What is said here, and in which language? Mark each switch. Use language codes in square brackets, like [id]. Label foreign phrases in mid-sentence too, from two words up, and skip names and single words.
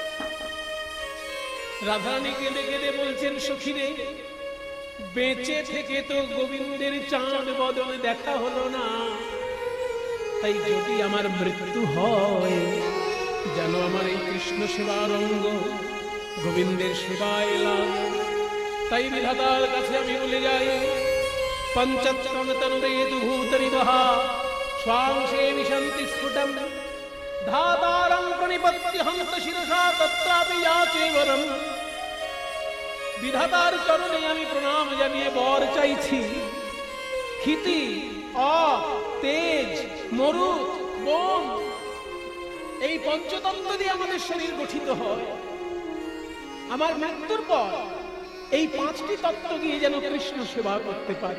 [bn] রাধা রানী কেঁদে কেঁদে বলছেন, সখীরে বেঁচে থেকে তো গোবিন্দের চাঁদ বদন দেখা হলো না, তাই যদি আমার মৃত্যু হয় যেন আমার এই কৃষ্ণ সেবার অঙ্গ গোবিন্দের সেবায় এলাম। তাই বিধাতার কাছে আমি বলে যাই, [sa] পঞ্চত্রম তনুরে দুভূতরিবহ স্বাংশে বিশন্তি স্ফুটম ধাতারং প্রণিপত্য হন্ত শিরসা তত্রাপি যাচে বরম। [bn] বিধাতার চরণে আমি প্রণাম জানিয়ে বর চাইছি। ক্ষিতি, অ, তেজ, মরুত, বন এই পঞ্চতত্ত্ব দিয়ে আমাদের শরীর গঠিত হয়। আমার মৃত্যুর পর এই 5টি তত্ত্ব দিয়ে যেন কৃষ্ণ সেবা করতে পারে।